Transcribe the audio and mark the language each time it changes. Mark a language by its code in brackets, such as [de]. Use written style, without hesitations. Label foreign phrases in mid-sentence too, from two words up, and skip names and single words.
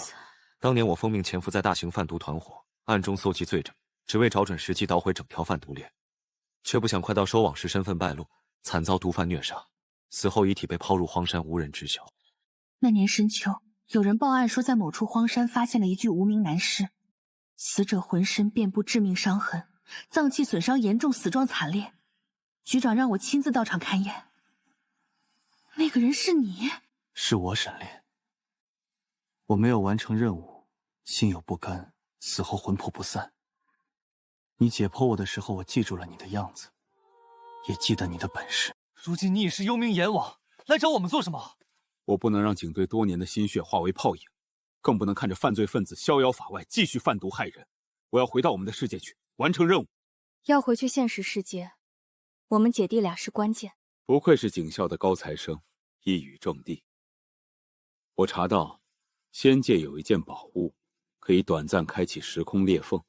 [zh] 當年我奉命潛伏在大型販毒團夥，暗中搜集罪證，只為找準時機搗毀整條販毒鏈，卻不想快到收網時身份敗露，慘遭毒販虐殺，死後遺體被拋入荒山，無人知曉。那年深秋，有人報案說，在某處荒山發現了一具無名男屍，死者渾身遍布致命傷痕，臟器損傷嚴重，死狀慘烈。局長讓我親自到場勘驗。那個人是你？是我沈烈。我沒有完成任務，心有不甘，死後魂魄不散。你解剖我的時候，我記住了你的樣子，也記得你的本事。如今你已是幽冥阎王，來找我們做什麼？我不能讓警隊多年的心血化為泡影，更不能看着犯罪分子逍遙法外，繼續販毒害人。我要回到我們的世界去，完成任務。要回去現實世界，我們姐弟倆是關鍵。不愧是警校的高材生，一語中的。我查到，仙界有一件寶物，可以短暫開啟時空裂縫。